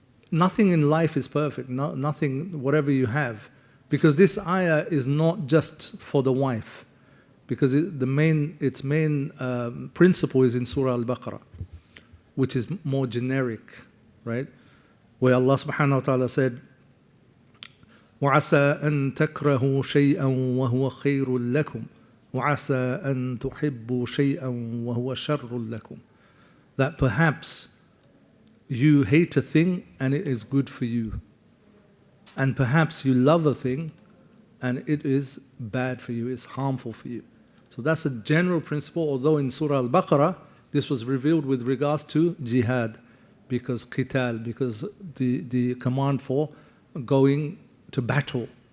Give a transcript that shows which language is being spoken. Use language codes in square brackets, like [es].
[en] Nothing in life is perfect, nothing, whatever you have. Because this ayah is not just for the wife. Because its main principle is in Surah Al-Baqarah, which is more generic, right? Where Allah subhanahu wa ta'ala said, [ar] وَعَسَىٰ أَن تَكْرَهُوا شَيْئًا وَهُوَ خَيْرٌ لَكُمْ وَعَسَىٰ أَن تُحِبُّوا شَيْئًا وَهُوَ شَرٌّ لَكُمْ. [en] That perhaps you hate a thing and it is good for you. And perhaps you love a thing and it is bad for you, it's harmful for you. So that's a general principle, although in Surah Al-Baqarah, this was revealed with regards to jihad, because qital, because the command for going to battle.